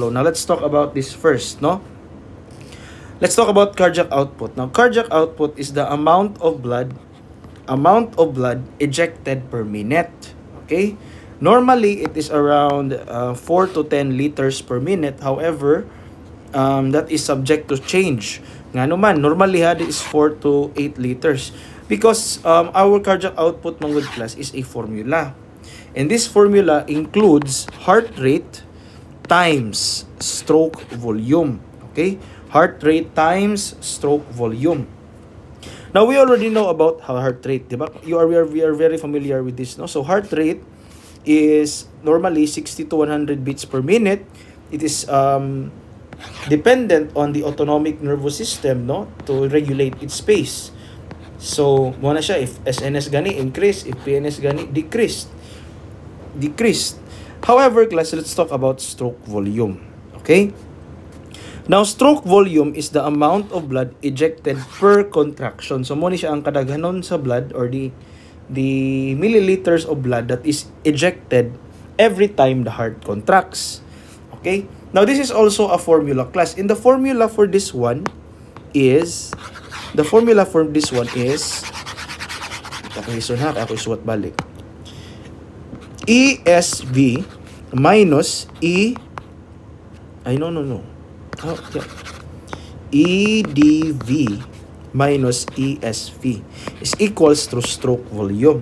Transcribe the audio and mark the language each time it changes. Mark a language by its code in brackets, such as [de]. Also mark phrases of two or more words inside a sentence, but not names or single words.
[en] Now, let's talk about this first, no? Let's talk about cardiac output. Now, cardiac output is the amount of blood ejected per minute. Okay? Normally, it is around 4 to 10 liters per minute. However, that is subject to change. [ceb] Nga naman, [en] normally it is 4 to 8 liters. Because our cardiac output, mga good class, is a formula. And this formula includes heart rate times stroke volume. Okay? Heart rate times stroke volume. Now, we already know about heart rate, diba? We are very familiar with this, no? So, heart rate is normally 60 to 100 beats per minute. It is dependent on the autonomic nervous system, no, to regulate its pace. [ceb] So mo na siya, [en] if SNS gani increase, if PNS gani decreased. However, class, let's talk about stroke volume. Okay? Now, stroke volume is the amount of blood ejected per contraction. [ceb] So mo ni siya ang kadaghanon sa [en] blood or the milliliters of blood that is ejected every time the heart contracts. Okay? Now, this is also a formula, class. And the formula for this one is ESV minus EDV minus ESV is equals to stroke volume.